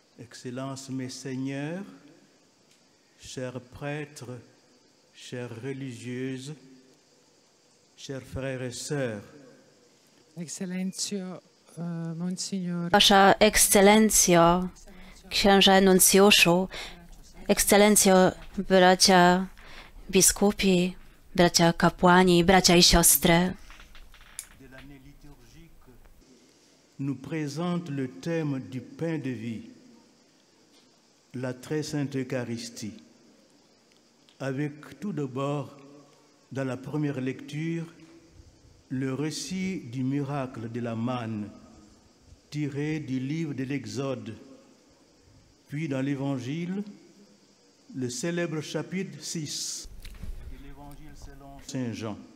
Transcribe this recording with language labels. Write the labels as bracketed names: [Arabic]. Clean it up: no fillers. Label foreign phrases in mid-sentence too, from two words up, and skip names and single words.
[French] Excellences, Messeigneurs, chers prêtres, chères religieuses, chers frères et sœurs, [Polish] Ekscelencjo, Monsignor, Wasza Ekscelencjo, księże nuncjuszu, Ekscelencjo, bracia biskupi, bracia kapłani, bracia i siostry. [French] nous présente le thème du pain de vie, la très sainte Eucharistie, avec tout d'abord, dans la première lecture, le récit du miracle de la manne tiré du livre de l'Exode, puis dans l'Évangile, le célèbre chapitre 6 de l'Évangile selon Saint Jean.